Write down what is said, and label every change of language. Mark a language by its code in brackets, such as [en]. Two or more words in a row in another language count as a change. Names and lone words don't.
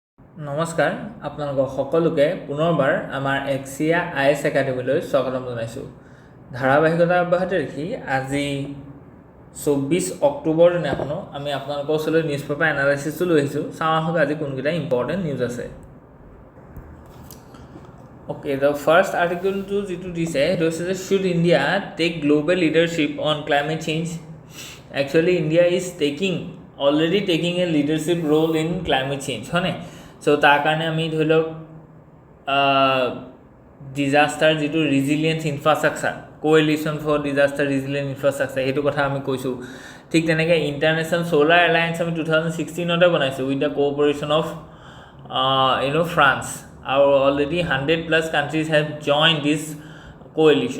[as] নমস্কাৰ আপোনালোক সকলোকে পুনৰবাৰ আমাৰ AXIA IAS একাডেমিলৈ স্বাগতম জনাইছোঁ। ধাৰাবাহিকতা অব্যাহত ৰাখি আজি 24 অক্টোবৰ দিনাখনো আমি আপোনালোকৰ ওচৰলৈ [en] newspaper analysis [as] লৈ আহিছোঁ। চাওঁ আহক আজি কোনকেইটা [en] important news [as] আছে। [en] Okay, the first article to [as] যিটো দিছে সেইটো হৈছে যে [en] should India take global leadership on climate change? Actually India is already taking a leadership role in climate change, [as] হয়নে? So তাৰ কাৰণে আমি ধৰি লওক ডিজাস্টাৰ যিটো [en] resilience infrastructure coalition for disaster resilient infrastructure [as] সেইটো কথা আমি কৈছোঁ। ঠিক তেনেকৈ [en] ইণ্টাৰনেশ্যনেল ছ'লাৰ এলায়েন্স [as] আমি 2016তে বনাইছোঁ [en] with the cooperation of France আৰু already 100+ countries have join this coalition.